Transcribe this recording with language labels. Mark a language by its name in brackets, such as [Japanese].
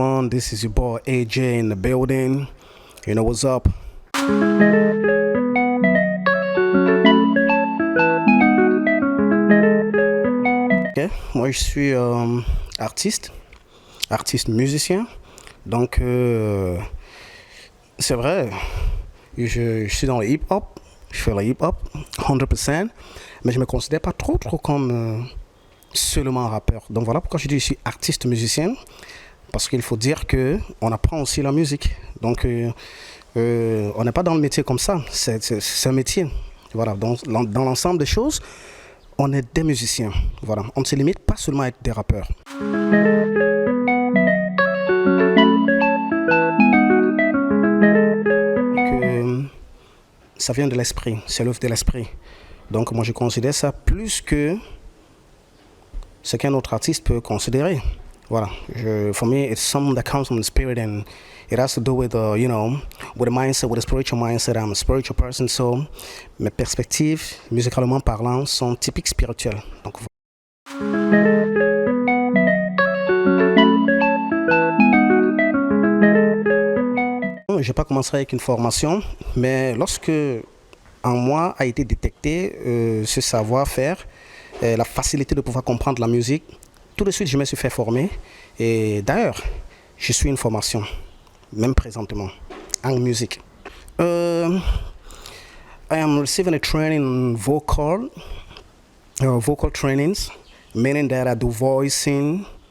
[English] This is your boy AJ in the building. You know what's up? [French] Ok, moi je suis artiste musicien. Donc c'est vrai, je suis dans le hip-hop, je fais le hip-hop 100%, mais je me considère pas trop comme seulement rappeur. Donc voilà pourquoi je dis que je suis artiste musicien, parce qu'il faut dire que on apprend aussi la musique. Donc on n'est pas dans le métier comme ça, c'est un métier. Voilà, donc dans l'ensemble des choses, on est des musiciens. Voilà, on ne se limite pas seulement à être des rappeurs. Que ça vient de l'esprit, c'est l'œuvre de l'esprit. Donc moi je considère ça plus que ce qu'un autre artiste peut considérer. [English] Voilà, for me it's something that comes from the spirit, and it has to do with with a mindset, with a spiritual mindset. I'm a spiritual person, so [French] mes perspectives, musicalement parlant, sont typiques spirituelles. Donc je n'ai pas commencé avec une formation, mais lorsque en moi a été détecté ce savoir-faire, la facilité de pouvoir comprendre la musique, tout de suite je me suis fait former. Et d'ailleurs, je suis une formation, même présentement, en musique. [English] I am receiving a training in vocal trainings, meaning that I do voicing.